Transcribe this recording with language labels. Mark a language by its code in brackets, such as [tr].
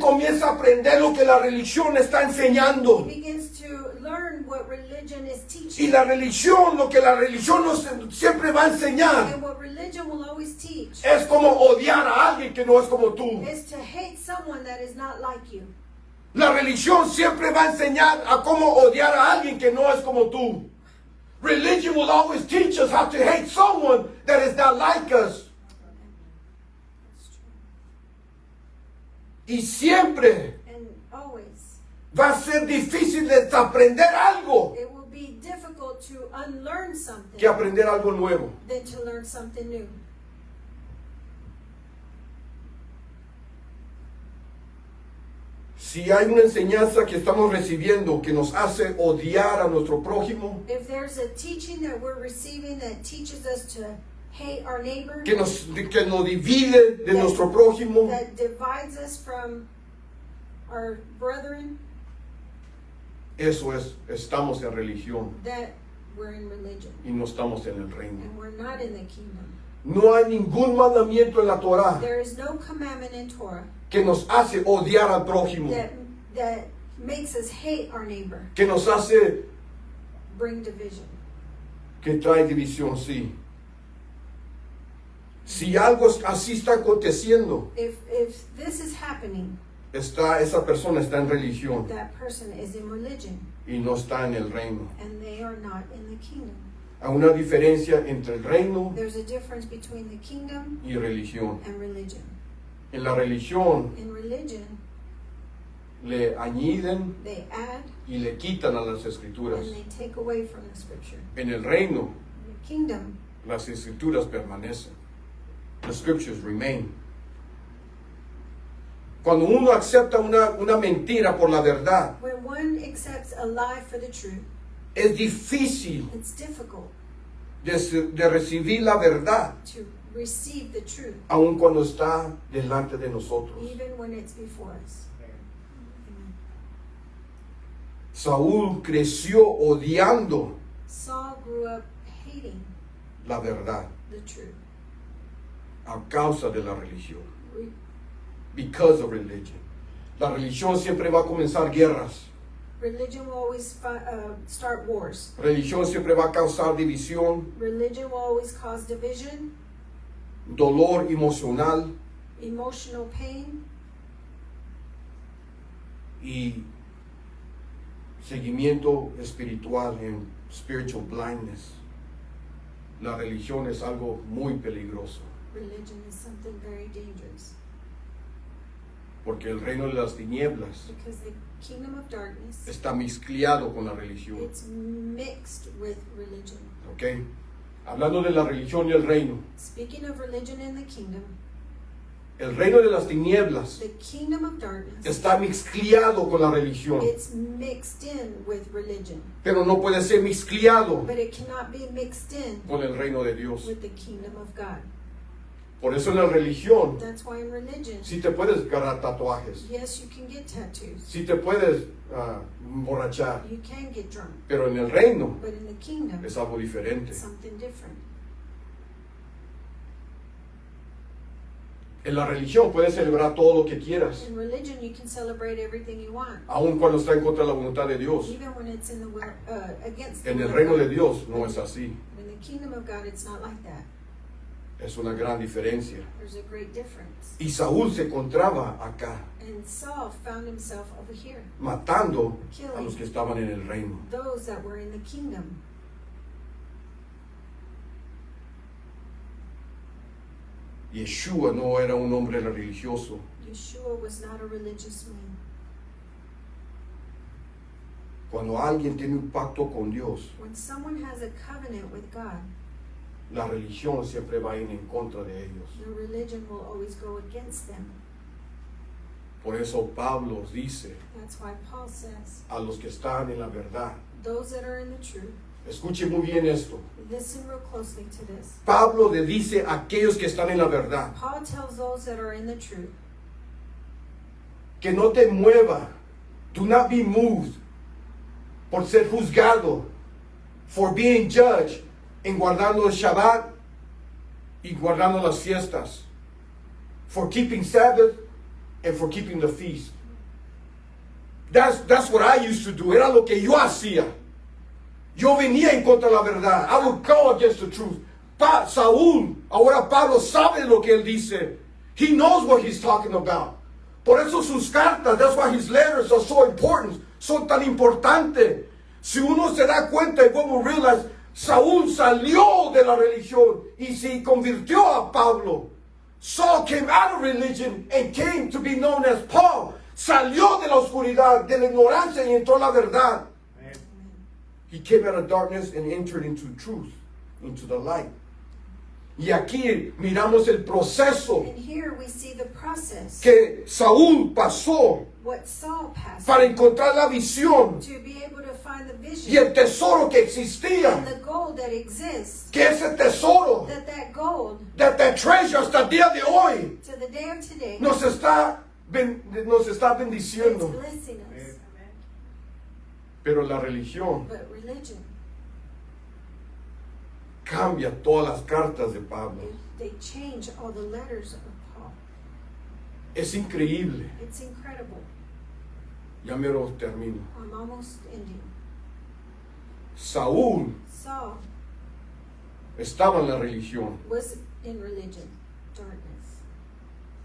[es] comienza a aprender lo que la religión está enseñando. [en] He begins to learn what religion is [es] Y [en] teaching. [es] la religión, lo que la religión nos siempre va a enseñar, [en] And what religion will always teach [es] es como odiar a alguien que no es como tú. [en] is to hate someone that is not like you. [es] La religión siempre va a enseñar a cómo odiar a alguien que no es como tú. [en] Religion will always teach us how to hate someone that is not like us. That's true. [es] Y siempre [en] And always, [es] va a ser difícil desaprender algo [en] it will be difficult to unlearn something [es] que aprender algo nuevo. [en] than to learn something new. [es] Si hay una enseñanza que estamos recibiendo que nos hace odiar a nuestro prójimo, [en] If there's a teaching that we're receiving that teaches us to hate our neighbor, [es] que nos divide de nuestro prójimo, [en] that divides us from our brethren, [es] eso es, estamos en religión [en] that we're in religion [es] y no estamos en el reino. [en] and we're not in the kingdom. [es] No hay ningún mandamiento en la Torá [en] There is no commandment in Torah [es] que nos hace odiar al prójimo, [en] that makes us hate our neighbor, [es] que nos hace, [en] bring division. [es] que trae división, sí. Si algo así está aconteciendo, [en] If this is happening, [es] esa persona está en religión [en] that person is in religion [es] y no está en el reino. [en] and they are not in the kingdom. [es] Hay una diferencia entre el reino [en] There's a difference between the kingdom [es] y religión. [en] and religion. [es] En la religión [en] In religion, [es] le añaden [en] they add [es] y le quitan a las escrituras. [en] and they take away from the scripture. [es] En el reino, [en] In the kingdom, [es] las escrituras permanecen. [en] The scriptures remain. [es] Cuando uno acepta una mentira por la verdad, [en] when one accepts a lie for the truth, [es] es difícil [en] it's difficult [es] de recibir la verdad, [en] to receive the truth, [es] aun cuando está delante de nosotros. [en] even when it's before us. Amen. [es] Saúl creció odiando [en] Saul grew up hating [es] la verdad [en] the truth. [es] a causa de la religión. Re- [en] Because of religion. [es] La religión siempre va a comenzar guerras. [en] Religion will always start wars. [es] Religión siempre va a causar división, [en] Religion will always cause division, [es] dolor emocional [en] emotional pain, [es] y seguimiento espiritual en [en] spiritual blindness. [es] La religión es algo muy peligroso [en] Religion is something very dangerous [es] porque el reino de las tinieblas [en] because the kingdom of darkness, [es] está mezclado con la religión. [en] it's mixed with religion. [es] ¿Ok? Hablando de la religión y el reino. [en] Speaking of religion and the [es] El reino de las tinieblas [en] kingdom of darkness, [es] está mezclado con la religión, [en] it's mixed in with religion, [es] pero no puede ser mezclado [en] but it cannot be mixed in [es] con el reino de Dios. [en] with the kingdom of God. [es] Por eso en la religión [en] That's why in religion, [es] sí te puedes agarrar tatuajes, [en] yes, you can get tattoos, [es] sí te puedes emborrachar, [en] you can get drunk, [es] pero en el reino [en] but in the kingdom, [es] es algo diferente. [en] it's something different. [es] En la religión puedes celebrar todo lo que quieras, [en] In religion, you can celebrate everything you want, [es] aun cuando está en contra de la voluntad de Dios. [en] even when it's in the will, against the [es] En el [en] will of [es] reino [en] God. [es] de Dios no es así. [en] In the kingdom of God, it's not like that. [es] Es una gran diferencia. [en] There's a great difference. [es] Y Saúl se encontraba acá, [en] And Saul found himself over here, [es] matando a los que estaban en el reino. [en] those that were in the kingdom. [es] Yeshua no era un hombre religioso. [en] Yeshua was not a religious man. [es] Cuando alguien tiene un pacto con Dios, [en] When someone has a covenant with God, [es] la religión siempre va a ir en contra de ellos. [en] the religion will always go against them. [es] Por eso Pablo dice [en] That's why Paul says, [es] a los que están en la verdad. [en] those that are in the truth, [es] Escuche muy bien esto. [en] listen real closely to this. [es] Pablo le dice a aquellos que están en la verdad [en] Paul tells those that are in the truth, [es] que no te mueva. [en] Do not be moved [es] por ser juzgado, [en] for being judged [es] en guardando el Shabbat y guardando las fiestas, [en] for keeping Sabbath and for keeping the feast. That's what I used to do. [es] Era lo que yo hacía. Yo venía en contra de la verdad. [en] I would go against the truth. [es] Saúl, ahora Pablo sabe lo que él dice. [en] He knows what he's talking about. [es] Por eso sus cartas, [en] that's why his letters are so important, [es] son tan importantes. Si uno se da cuenta y [en] when we realize, [es] Saúl salió de la religión y se convirtió a Pablo. [en] Saul came out of religion and came to be known as Paul. [es] Salió de la oscuridad, de la ignorancia y entró a la verdad. [en] He came out of darkness and entered into truth, into the light. [es] Y aquí miramos el proceso [en] and here we see the process, [es] que Saúl pasó [en] what Saul passed [es] para encontrar la visión [en] to be able to find the [es] y [en] vision [es] el tesoro que existía. [en] and the gold that exists, [es] Que ese tesoro, [en] that gold that treasure [es] hasta el día de hoy, [en] to the day of today, [es] nos está [en] it's [es] bendiciendo. [en] blessing us. [es] Pero la religión [en] But religion, [es] cambia todas las cartas de Pablo. [en] they change all the letters of Paul. [es] Es increíble. [en] It's incredible. [es] Ya mero termino. [en] I'm almost ending. [es] Saúl [en] Saul [es] estaba en la religión, [en] was in religion, darkness,